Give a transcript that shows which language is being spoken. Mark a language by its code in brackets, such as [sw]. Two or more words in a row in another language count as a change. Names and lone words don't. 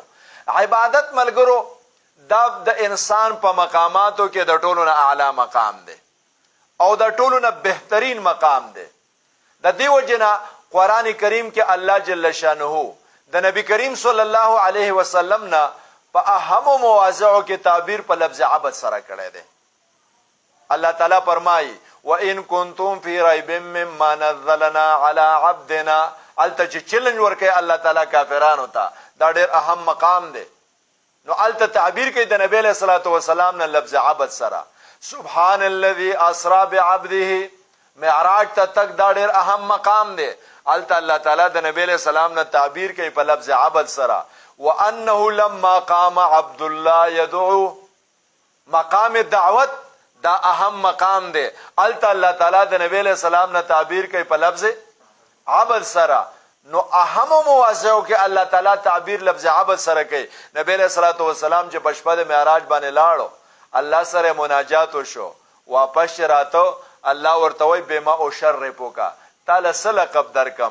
[ps] عبادت ملګرو دا د انسان په مقاماتو کې د ټولو نه اعلی مقام دی او د ټولو نه بهترین مقام دی. د دې وجنه قرآن کریم کې الله جل شانه د نبی کریم [ar] صلی الله علیه وسلم [ps] نه په اهم مواضعو کې تعبیر په لفظ عبد سره کړی دی. الله تعالی فرمایي [ar] وَإِن كُنتُمْ فِي رَيْبٍ مِّمَّا نَزَّلْنَا عَلَىٰ عَبْدِنَا. [ps] الته چې چیلنج ورکوي الله تعالی کافرانو ته، دا ډېر اهم مقام دی. نو الته تعبیر کوي د نبی [ar] علیه الصلاة والسلام [ps] نه لفظ عبد سره. [ar] سبحان الذي اسرا بعبده، [ps] معراج ته تک دا ډېر اهم مقام دی. الته الله تعالی د نبی [ar] علیه السلام [ps] نه تعبیر کوي په لفظ عبد سره. [ar] وَأَنَّهُ لَمَّا قَامَ عَبْدُ اللَّهِ يَدْعُوهُ، [ps] مقام دعوت دا اهم مقام دی. الته الله تعالی د نبی [ar] علیہ السلام [ps] نه تعبیر کوي په لفظ عبد سره. نو اهم مواضعو کې الله تعالی تعبیر لفظ عبد سره کوي. نبی [ar] علیہ الصلوۃ والسلام [ps] چې په شپه د معراج باندې لاړو، الله سره مناجات وشو، واپس راته الله ورته وی بما او شر پوکا تعالی سلقب درکم.